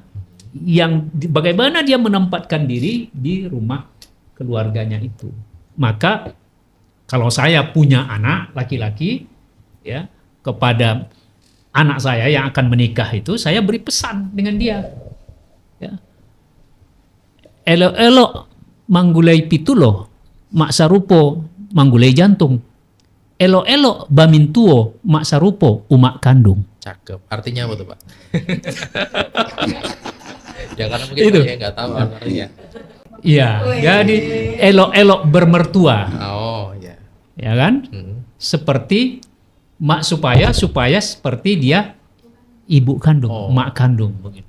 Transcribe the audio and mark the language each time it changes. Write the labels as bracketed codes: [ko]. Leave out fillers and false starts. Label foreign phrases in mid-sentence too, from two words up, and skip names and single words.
[id] Bagaimana dia menempatkan diri di rumah keluarganya itu? Maka kalau saya punya anak laki-laki, ya, kepada anak saya yang akan menikah itu, saya beri pesan dengan dia. Ya. [min] Elo-elo manggulai pitulo, mak sarupo manggulai jantung. Elo-elo bamintuo, mak sarupo umak kandung. [id] Cakep. Artinya apa tuh Pak? Ya karena mungkin Itu. saya nggak tahu artinya. Iya, jadi elo-elo bermertua. Oh ya. Ya kan? Seperti mak supaya seperti dia ibu kandung, mak kandung begitu.